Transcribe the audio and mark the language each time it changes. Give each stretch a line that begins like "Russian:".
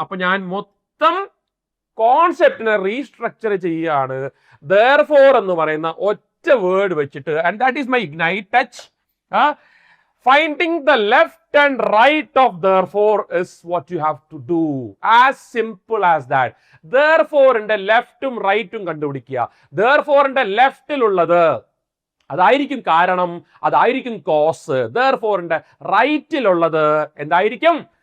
Malayalam: അപ്പൊ ഞാൻ മൊത്തം കോൺസെപ്റ്റിനെ റീസ്ട്രക്ചർ ചെയ്യുകയാണ് therefore എന്ന് പറയുന്ന ഒറ്റ വേർഡ് വെച്ചിട്ട്.
English: And that is my ignite touch. Finding the left and right of therefore is what you have to do. As simple as that.
Malayalam: Therefore ന്റെ ലെഫ്റ്റും റൈറ്റും കണ്ടുപിടിക്കുക. Therefore ന്റെ ലെഫ്റ്റിലുള്ളത് അതായിരിക്കും കാരണം, അതായിരിക്കും കോസ്. Therefore ന്റെ റൈറ്റിലുള്ളത് എന്തായിരിക്കും?